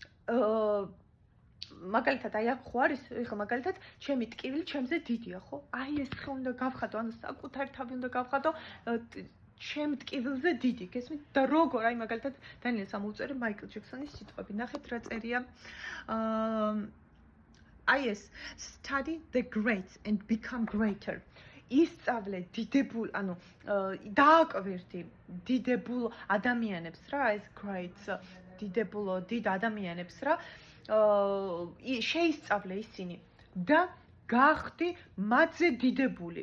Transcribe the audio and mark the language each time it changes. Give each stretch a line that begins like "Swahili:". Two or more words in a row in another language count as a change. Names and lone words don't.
Georgian: მაგალითად აი აქ ხო არის ეხლა მაგალითად ჩემი ტკივილი ჩემზე დიდია ხო აი ეს სხეული უნდა გავხადო ანუ საკუთარ თავი უნდა გავხადო ჩემ ტკივილზე დიდი გესმით და როგორ აი მაგალითად დანიელს ამოვწერე მაიკლ ჯექსონის სიტყვები ნახეთ რა წერია
English: I study the greats and become greater.
Georgian: ისწავლე დიდებულ, ანუ დააკვირდი დიდებულ ადამიანებს რა, ეს greats, დიდ ადამიანებს რა, შეისწავლე ისინი და გახდი მათზე დიდებული.